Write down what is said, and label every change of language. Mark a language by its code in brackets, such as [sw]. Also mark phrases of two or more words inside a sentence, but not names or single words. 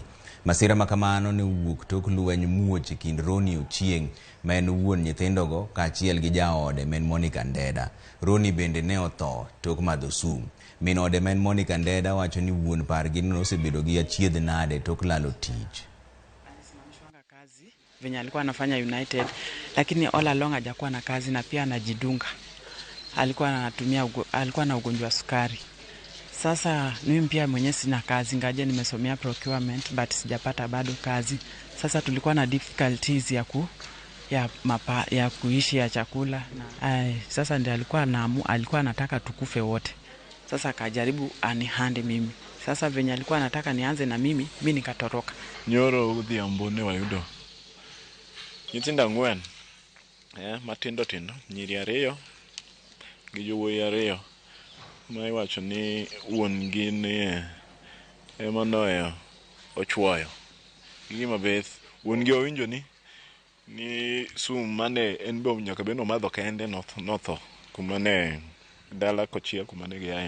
[luo] Masira makamano ne wuok tok lweny muoch e kind Roni Ochieng ma en wuon nyithindogo kaachiel gi jaode men Monica Ndeda. Roni bende ne otho tok madho sum. Min ode men Monica Ndeda wacho ni wuon pargi nosebedo gi achiedh nade tok lalo tich. [sw] Alisimamishwanga kazi venye alikuwa anafanya United, lakini [en] all along [sw] hajakuwa na kazi na pia anajidunga. Alikuwa na ugonjwa wa sukari. Sasa mimi pia mwenyewe sina kazi, ngaje nimesomea [en] procurement but [sw] sijapata bado kazi. Sasa tulikuwa na difficulties ya kuishi ya chakula. Sasa ndiye alikuwa anataka tukufe wote. Sasa akajaribu anihande mimi. Sasa venye alikuwa anataka nianze na mimi nikatoroka. [luo] Nyoro udhiambo ne wayudo nyithindo 4 matindo nyiri 2 gi jowuoyi 2 ma iwacho ni wuongi ni emano ochuoyo. Gima beth wuongi owinjo ni sum mane en be nyaka beno madho kende notho kuma ne dala Kochia kuma ne giaino.